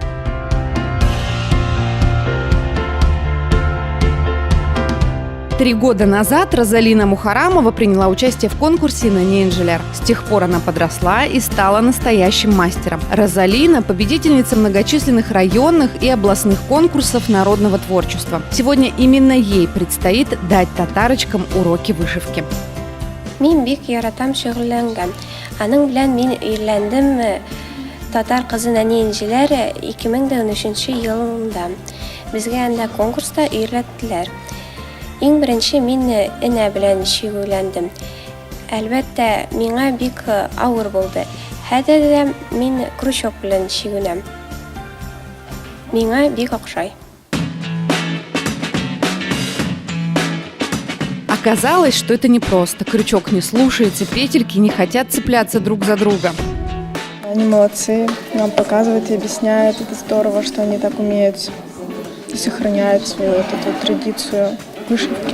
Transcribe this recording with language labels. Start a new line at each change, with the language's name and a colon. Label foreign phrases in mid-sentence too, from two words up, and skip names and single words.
Russian: Три года назад Розалина Мухарамова приняла участие в конкурсе «Нани инженер». С тех пор она подросла и стала настоящим мастером. Розалина – победительница многочисленных районных и областных конкурсов народного творчества. Сегодня именно ей предстоит дать татарочкам уроки вышивки.
Tatar: Мин бик яратам шөгыльләнгән. Аның белән мин өйләндем татар кызы «Нани инженер» 2013 елында. Безгә анда конкурста өйрәттеләр. Иң беренче мин энә белән шөгыльләндем. Әлбәттә, миңа бик авыр булды. Хәзер дә мин крючок белән шөгыльләнәм. Миңа бик охшай.
Russian: Оказалось, что это непросто. Крючок не слушается, петельки не хотят цепляться друг за друга. Они молодцы, нам показывают и объясняют. Это здорово, что они так умеют и сохраняют свою вот эту традицию вышивки.